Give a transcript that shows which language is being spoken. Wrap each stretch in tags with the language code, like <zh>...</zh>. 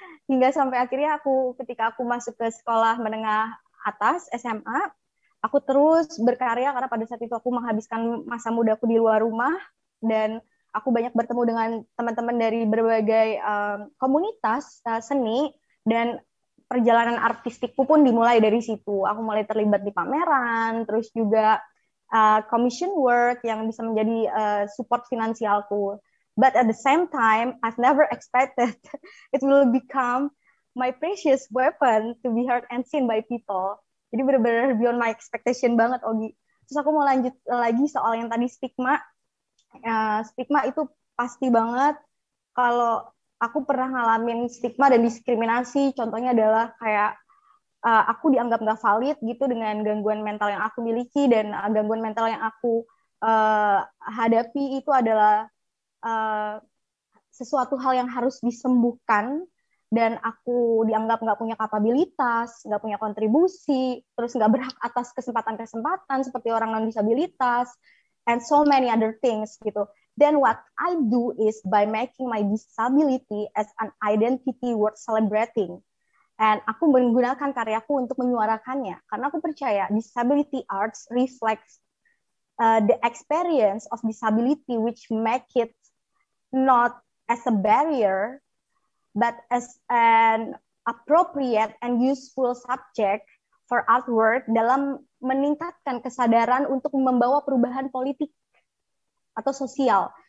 <id>Hingga sampai akhirnya ketika aku masuk ke sekolah menengah atas, SMA, aku terus berkarya karena pada saat itu aku menghabiskan masa mudaku di luar rumah, dan aku banyak bertemu dengan teman-teman dari berbagai komunitas seni, dan perjalanan artistikku pun dimulai dari situ. Aku mulai terlibat di pameran, terus juga commission work yang bisa menjadi support finansialku.</id> <en>But at the same time, I've never expected it will become my precious weapon to be heard and seen by people.</en> <id>Jadi benar-benar</id> <en>beyond my expectation</en> <id>banget, Ogi. Terus aku mau lanjut lagi soal yang tadi stigma. Stigma itu pasti banget. Kalau aku pernah ngalamin stigma dan diskriminasi, contohnya adalah kayak aku dianggap nggak valid gitu dengan gangguan mental yang aku miliki, dan gangguan mental yang aku hadapi itu adalah sesuatu hal yang harus disembuhkan, dan aku dianggap nggak punya kapabilitas, nggak punya kontribusi, terus nggak berhak atas kesempatan-kesempatan seperti orang non-disabilitas,</id> <en>and so many other things</en> <id>gitu.</id> <en>Then what I do is by making my disability as an identity worth celebrating. And</en> <id>aku menggunakan karyaku untuk menyuarakannya, karena aku percaya</id> <en>disability arts reflects the experience of disability, which make it not as a barrier, but as an appropriate and useful subject for artwork</en> <id>dalam meningkatkan kesadaran untuk membawa perubahan politik atau sosial.</id>